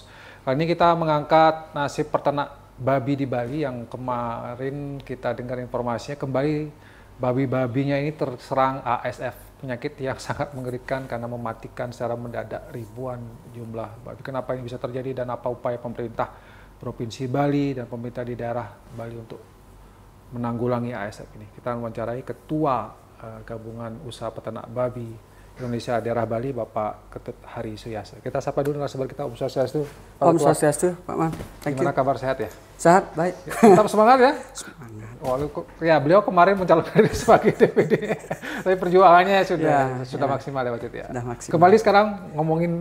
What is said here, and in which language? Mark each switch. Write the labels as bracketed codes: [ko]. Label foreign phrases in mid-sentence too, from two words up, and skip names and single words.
[id] Kali ini kita mengangkat nasib peternak babi di Bali yang kemarin kita dengar informasinya kembali babi-babinya ini terserang ASF, penyakit yang sangat mengerikan karena mematikan secara mendadak ribuan jumlah babi. Kenapa ini bisa terjadi dan apa upaya pemerintah Provinsi Bali dan pemerintah di daerah Bali untuk menanggulangi ASF ini? Kita mewawancarai Ketua Gabungan Usaha Peternak Babi Indonesia Daerah Bali, Bapak Ketut Hari Suyasa. Kita sapa dulu narasumber kita, [sa] Om Swastiastu. Om Swastiastu, Pak Man. [id] Gimana kabar, sehat ya? Sehat, baik. Tetap semangat ya? Semangat. Ya, beliau kemarin mencalonkan diri sebagai DPD, tapi perjuangannya sudah maksimal ya waktu itu ya. Sudah maksimal. Kembali sekarang ngomongin